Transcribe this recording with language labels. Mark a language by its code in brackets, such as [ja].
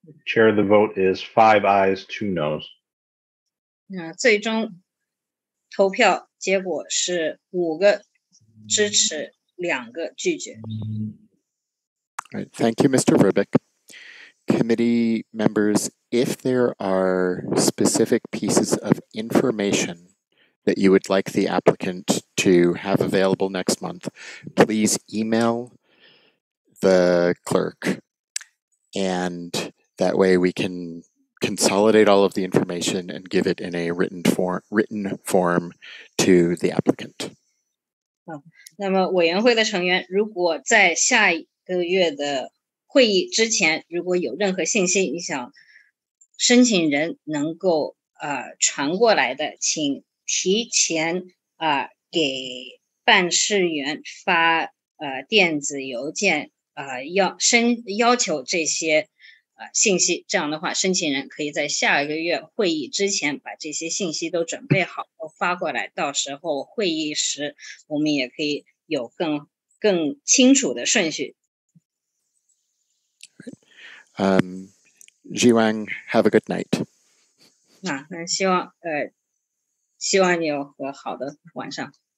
[en] Chair, the vote is 5 ayes, 2 noes. [zh] 最终投票结果是5个支持，2个拒绝。 [en] All right, thank you, Mr. Verbeek. Committee members, if there are specific pieces of information that you would like the applicant to have available next month, please email the clerk, and that way we can consolidate all of the information and give it in a written form to the applicant. [zh] 那么委员会的成员如果在下一个月的会议之前，如果有任何信息你想申请人能够传过来的，请提前给办事员发电子邮件要求这些信息，这样的话申请人可以在下一个月会议之前把这些信息都准备好发过来，到时候会议时我们也可以有更清楚的顺序。 [en] Jiwang, have a good night. [zh] 那希望你有个好的晚上。